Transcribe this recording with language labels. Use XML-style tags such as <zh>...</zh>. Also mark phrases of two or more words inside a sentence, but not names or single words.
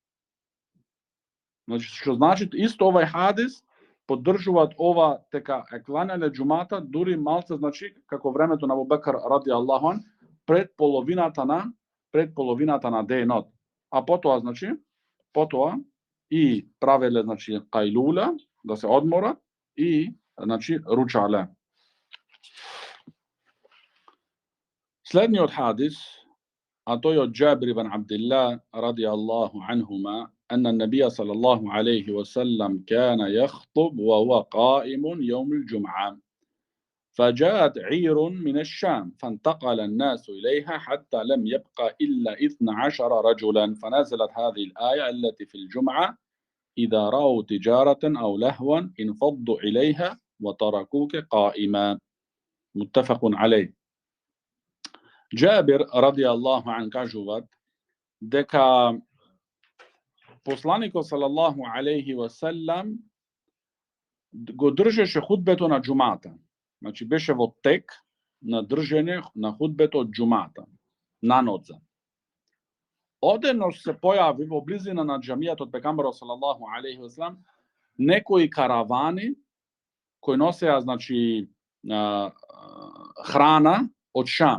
<mk>Значи што значи исто овај хадис поддржуваат ова дека е кланјале џумата дури малце значи како времето на Абу Бекр</mk> <ar>رضي الله عنه</ar> <mk>пред половината на денот. А потоа значи и правеле значи кајлула да се одмора и значи ручале. Следниот хадис, а тој од Джабир ибн Абдилlah</mk> <ar>رضي الله عنهما أن النبي صلى الله عليه وسلم كان يخطب وهو قائم يوم الجمعة فجاءت عير من الشام فانتقل الناس إليها حتى لم يبقى إلا 12 رجلا فنزلت هذه الآية التي في الجمعة إذا رأوا تجارة أو لهوا انفضوا إليها وتركوك قائما. متفق عليه.</ar> <mk>Джабир</mk> <ar>رضي الله عنه</ar> <mk>кажуваат дека посланикот</mk> <ar>صلى الله عليه وسلم</ar> <mk>го држеше худбето на џумата. Значи беше во тек на држење на худбето од џумата на ноќ. Одеднаш се појави во близина на џамијат од пегамберот</mk> <ar>صلى الله عليه وسلم</ar> <mk>некои каравани кои носеа значи храна од Шам.</mk>